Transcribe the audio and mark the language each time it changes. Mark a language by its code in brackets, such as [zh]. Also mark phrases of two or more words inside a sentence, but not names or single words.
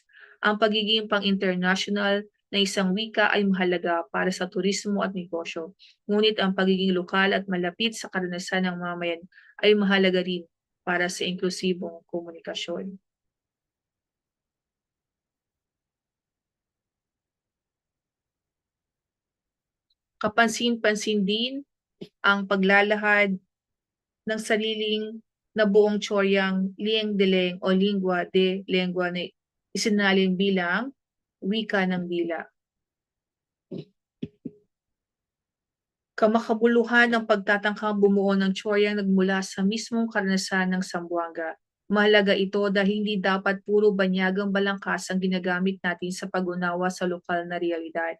[tl] Ang pagiging pang-international na isang wika ay mahalaga para sa turismo at negosyo, ngunit ang pagiging lokal at malapit sa karanasan ng mamayan ay mahalaga rin para sa inklusibong komunikasyon. Kapansin-pansin din ang paglalahad ng sariling na buong tsoryang lieng-deleng o [es] lingua de lengua [tl] na isinalin bilang wika ng dila. Kamakabuluhan ng pagtatangkang bumuo ng tsoryang nagmula sa mismong karanasan ng Zamboanga. Mahalaga ito dahil hindi dapat puro banyagang balangkas ang ginagamit natin sa pag-unawa sa lokal na realidad.